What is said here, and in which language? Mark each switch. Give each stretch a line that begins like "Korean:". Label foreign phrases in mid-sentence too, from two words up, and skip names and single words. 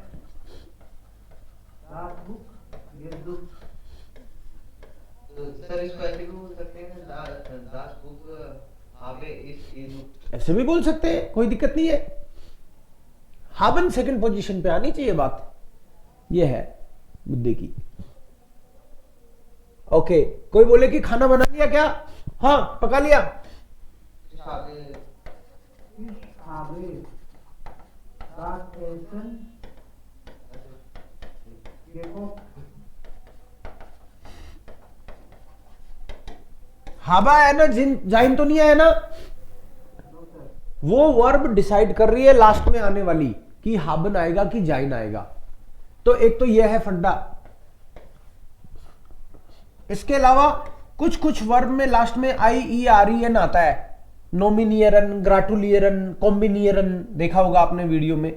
Hindi: सर इसको ऐसे भी बोल सकते हैं,
German: das Buch habe ich
Hindi: ऐसे भी बोल सकते हैं, कोई दिक्कत नहीं है। haben
English: second position
Hindi: पे आनी चाहिए बात, ये है मुद्दे की। ओके, कोई बोले कि खाना बना लिया क्या? हाँ पका लिया।
German: Ich habe das Essen gekocht.
Hindi: हाबा है ना, जाइन तो नहीं है ना,
English: No, sir.
Hindi: वो वर्ब डिसाइड कर रही है लास्ट में आने वाली कि हाबन आएगा कि जाइन आएगा। तो एक तो यह है फंडा। इसके अलावा कुछ कुछ वर्ब में लास्ट में आई ई आर ई एन आता है,
German: nominieren, gratulieren, kombinieren,
Hindi: देखा होगा आपने वीडियो में।